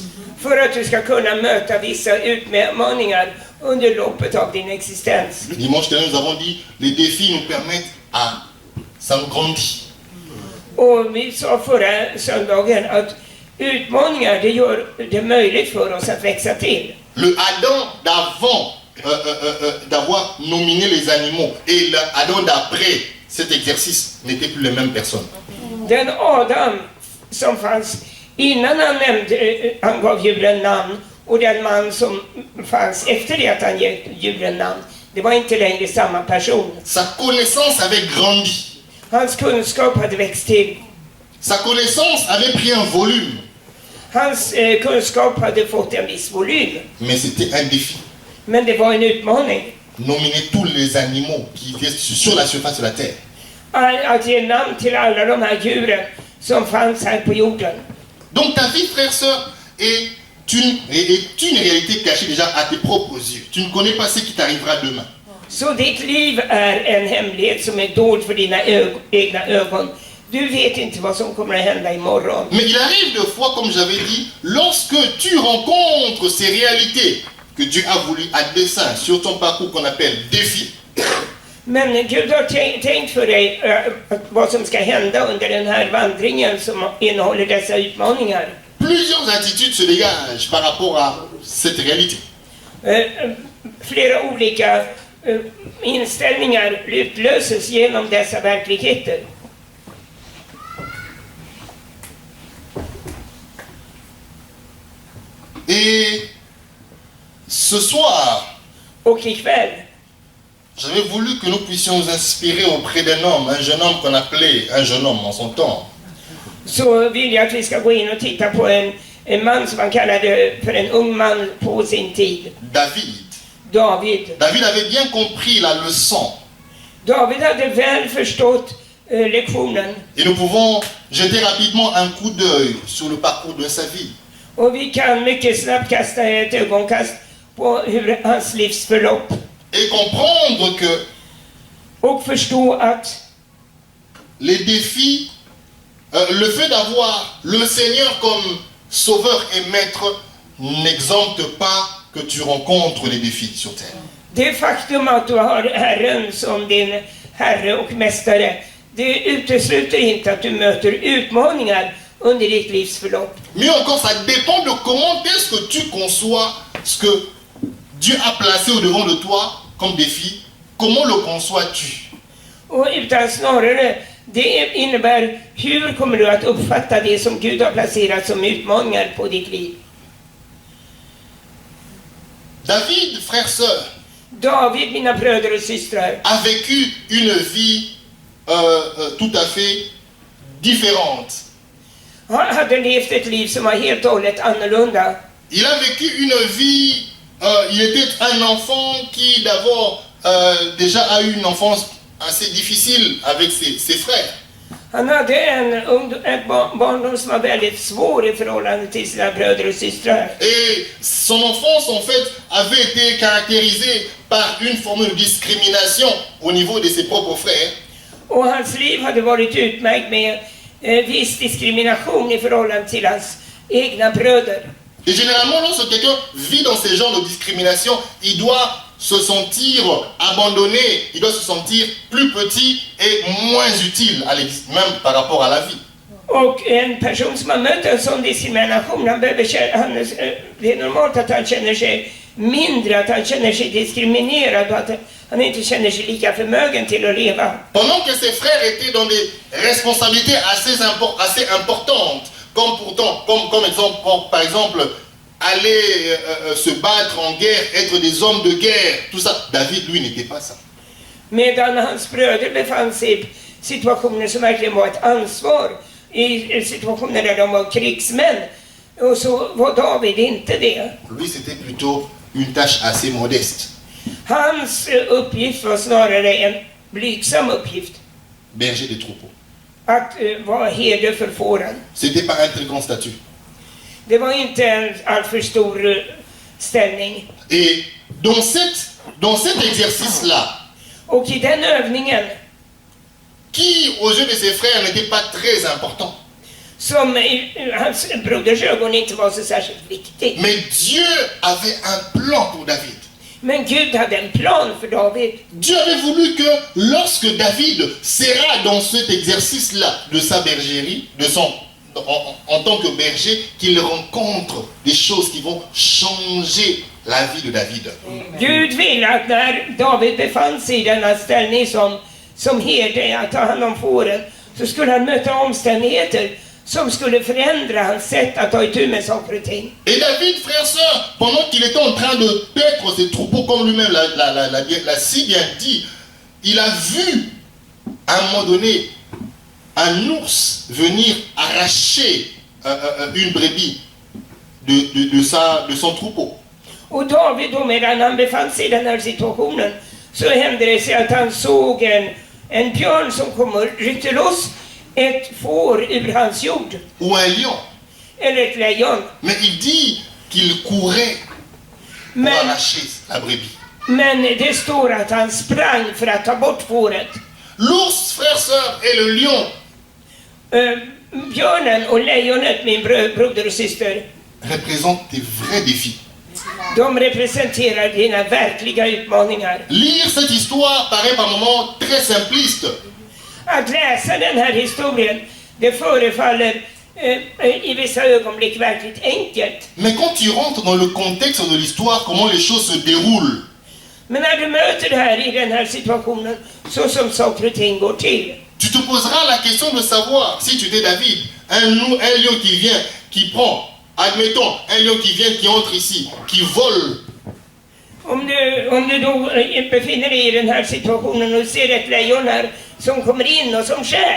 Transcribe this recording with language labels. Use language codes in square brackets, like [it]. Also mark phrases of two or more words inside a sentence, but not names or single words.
[sv] För att du ska kunna möta vissa utmaningar under loppet av din existens. [fr] Le dimanche dernier, nous avons dit les défis nous permettent à s'agrandir. [sv] Och vi sa förra söndagen att utmaningar, det gör det möjligt för oss att växa till. [fr] Le Adam d'avant d'avoir nominé les animaux et l'Adam d'après cet exercice n'étaient plus les mêmes personnes. [sv] Den Adam som fanns innan han gav djuren namn och den man som fanns efter det att han gett djuren namn, det var inte längre samma person. [fr] Sa connaissance avait grandi. [sv] Hans kunskap hade växt till. [fr] Sa connaissance avait pris un volume. [sv] Hans kunskap hade fått en viss volym. [fr] Mais c'était un défi. [sv] Men det var en utmaning. [fr] Nominer tous les animaux qui étaient sur la surface de la terre. [sv] Att ge namn till alla de här djuren som fanns här på jorden. [fr] Donc ta vie, frère, sœur, est une réalité cachée déjà à tes propres yeux. Tu ne connais pas ce qui t'arrivera demain. [sv] Så ditt liv är en hemlighet som är dold för dina egna ögon. Du vet inte vad som kommer att hända imorgon. [fr] Mais il arrive de fois, comme j'avais dit, lorsque tu rencontres ces réalités que Dieu a voulu à dessein sur ton parcours qu'on appelle défi. [sv] Men Gud har tänkt för dig vad som ska hända under den här vandringen som innehåller dessa utmaningar. [fr] Plusieurs attitudes se dégagent par rapport à cette réalité. [sv] Flera olika inställningar utlöses genom dessa verkligheter. [fr] Et ce soir, [sv] Och ikväll [fr] j'avais voulu que nous puissions nous inspirer auprès d'un homme, un jeune homme qu'on appelait un jeune homme en son temps. [sv] så vill jag att vi ska gå in och titta på en man som han kallade för en ung man på sin tid. David. David. [fr] David avait bien compris la leçon. [sv] David hade väl förstått lektionen. [fr] Et nous pouvons jeter rapidement un coup d'œil sur le parcours de sa vie. [sv] Och vi kan mycket snabbt kasta ett ögonkast på hur hans livsförlopp. [fr] Et comprendre que [sv] Och förstå att [fr] les défis, le fait d'avoir le Seigneur comme sauveur et maître n'exempte pas que tu rencontres les défis sur terre. [sv] det faktum att du har Herren som din Herre och Mästare, det utesluter inte att du möter utmaningar under ditt livsförlopp. [fr] Mieux encore, ça dépend de comment est-ce que tu conçois ce que Dieu a placé au devant de toi comme défi. Comment le conçois-tu? [sv] Och utan snarare, det innebär hur kommer du att uppfatta det som Gud har placerat som utmaningar på ditt liv. [fr] David, frère, sœur, David, [sv] mina bröder och systrar, [fr] a vécu une vie tout à fait différente. [sv] han hade levt ett liv som var helt och hållet annorlunda. [fr] Il a vécu une vie, il était un enfant qui d'abord déjà a eu une enfance assez difficile avec ses frères. [sv] Han hade en barndom som var väldigt svår i förhållande till sina bröder och systrar. [fr] Et son enfance en fait avait été caractérisée par une forme de discrimination au niveau de ses propres frères. [sv] Och hans liv hade varit utmärkt med viss diskrimination i förhållande till hans egna bröder. [fr] Et généralement, lorsque quelqu'un vit dans ces genres de discrimination, il doit se sentir abandonné, il doit se sentir plus petit et moins utile, même par rapport à la vie. [sv] Och en person som har mött en sån diskrimination, det är normalt att han känner sig mindre, att han känner sig diskriminerad och att han inte känner sig lika förmögen till att leva. [fr] Pendant que ses frères étaient dans des responsabilités assez importantes, comme exemple, par exemple, aller se battre en guerre, être des hommes de guerre, tout ça, David, lui, n'était pas ça. [sv] Medan hans bröder befann sig i situationer som verkligen var ett ansvar, i situationer där de var krigsmän, och så var David inte det. [fr] Lui, c'était plutôt une tâche assez modeste. [sv] Hans uppgift var snarare en blygsam uppgift, [fr] Berger des troupeaux. [sv] att vara herde för fåren. [fr] C'était pas un très grand statut. [sv] Det var inte en alltför stor ställning. [fr] Et dans cet exercice-là, [sv] Och i den övningen, [fr] qui aux yeux de ses frères n'était pas très important, [sv] som i hans broders ögon inte var så särskilt viktigt. [fr] Mais Dieu avait un plan pour David. [sv] Men Gud hade en plan för David. [fr] Dieu avait voulu que lorsque David sera dans cet exercice-là de sa bergerie, en tant que berger, qu'il rencontre des choses qui vont changer la vie de David. [sv] Gud vill att när David befann sig i denna ställning som herde att ta hand om fåren, så skulle han möta omständigheter som skulle förändra hans sätt att ta itu med saker och ting. [fr] Et David, frère, sœur, pendant qu'il était en train de paître ses troupeaux, comme lui-même l'a si bien dit, il a vu à un moment donné un ours venir arracher une brebis de son troupeau. [sv] Och David då, medan han befann sig i den här situationen, så hände det sig att han såg en björn som kom och ryckte loss ett får ur hans jord. [fr] Ou un lion. [sv] Eller ett lejon. [fr] Mais il dit qu'il courait pour arracher la brebis. [sv] Men det står att han sprang för att ta bort fåret. [fr] L'ours, frère, sœur, et le lion [sv] Björnen och lejonet, min broder och syster, [fr] représentent des vrais défis. [sv] de representerar dina verkliga utmaningar. [fr] Lire cette histoire paraît par moments très simpliste. [sv] Att läsa den här historien, det förefaller i vissa ögonblick verkligt enkelt. [fr] Mais quand tu rentres dans le contexte de l'histoire, comment les choses se déroulent, [sv] Men när du möter det här i den här situationen, så som saker och ting går till, [fr] tu te poseras la question de savoir, si tu étais David, un lion qui vient, qui prend, admettons, un lion qui vient, qui entre ici, qui vole. [sv] Om du då befinner dig i den här situationen och ser ett lejon här som kommer in och som stjäl.